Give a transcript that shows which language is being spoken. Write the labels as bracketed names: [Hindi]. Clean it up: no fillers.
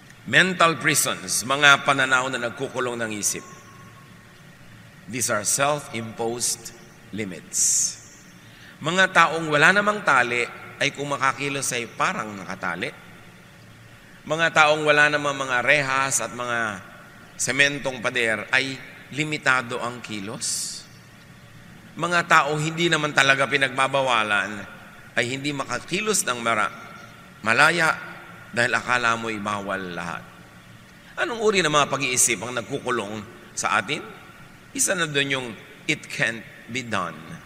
[English] Mental prisons, [Filipino] mga pananaw na nagkukulong ng isip. [English] These are self-imposed limits. [Filipino] Mga taong wala namang tali ay kung makakilos ay parang nakatali. Mga taong wala namang mga rehas at mga sementong pader ay limitado ang kilos. Mga taong hindi naman talaga pinagbabawalan ay hindi makakilos ng malaya dahil akala mo'y bawal lahat. Anong uri ng mga pag-iisip ang nagkukulong sa atin? Isa na doon yung [English] it can't be done.